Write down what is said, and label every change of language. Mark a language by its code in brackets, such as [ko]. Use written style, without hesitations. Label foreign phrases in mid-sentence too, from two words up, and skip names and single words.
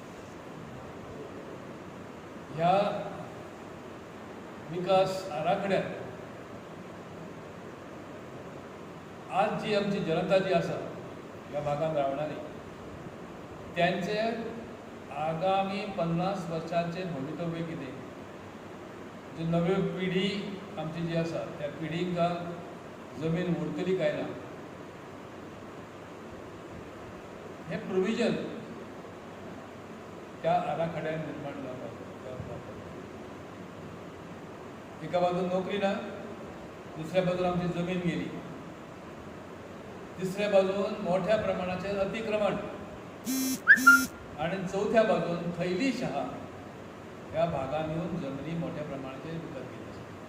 [kok] ह्या विकास आराखड्यात आज जी आमची जनता जी आसा ह्या भागांत रावणारी, त्यांचे आगामी 50 वर्षांचे भवितव्य कितें, जी नवी पिढी आमची जी आसा त्या पिढींक जमीन उरतली काय ना, हे प्रोव्हिजन त्या आराखड्यात निर्माण जातात. एका बाजून नोकरी ना, दुसऱ्या बाजून आमची जमीन गेली, तिसऱ्या बाजून मोठ्या प्रमाणाचे अतिक्रमण आणि चौथ्या बाजून थैलीशहा [mr] या भागात येऊन जमिनी मोठ्या प्रमाणाचे विकत घेत असतात.